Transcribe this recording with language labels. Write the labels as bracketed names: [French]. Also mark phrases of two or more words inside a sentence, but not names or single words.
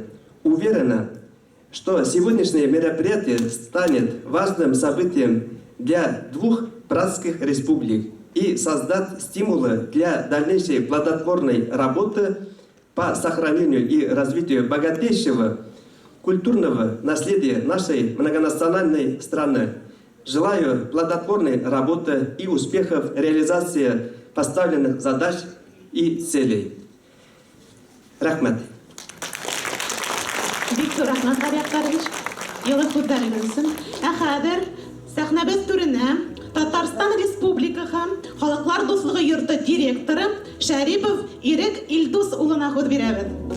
[Russian] Уверена, что сегодняшнее мероприятие станет важным событием для двух братских республик и создаст стимулы для дальнейшей плодотворной работы по сохранению и развитию богатейшего культурного наследия нашей многонациональной страны. Желаю плодотворной работы и успехов в реализации поставленных задач и целей. [Tatar] Рахмат. Бик рахмат, Арьяктарович. Елы худдарыгынсын. Хәзер сәхнәбез түренә Татарстан Республикаһы Халыклар дуслыгы йорты директоры Шәрипов Ирек Илдус улына худ бирәбез.